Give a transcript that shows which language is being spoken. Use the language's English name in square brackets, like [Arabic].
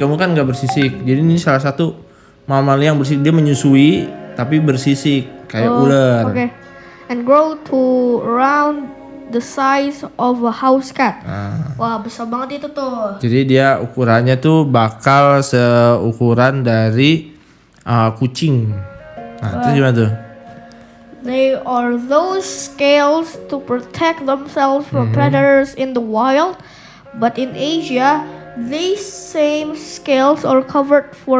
[Indonesian] Kamu kan nggak bersisik. Jadi ini salah satu mamalia yang bersisik. Dia menyusui tapi bersisik kayak ular. [English] Okay. And grow to around the size of a house cat. [Indonesian] Wah, besar banget itu tuh. Jadi dia ukurannya tuh bakal seukuran dari kucing. Nah, itu gimana tuh? [English] They are those scales to protect themselves from predators in the wild, but in Asia, these same scales are coveted.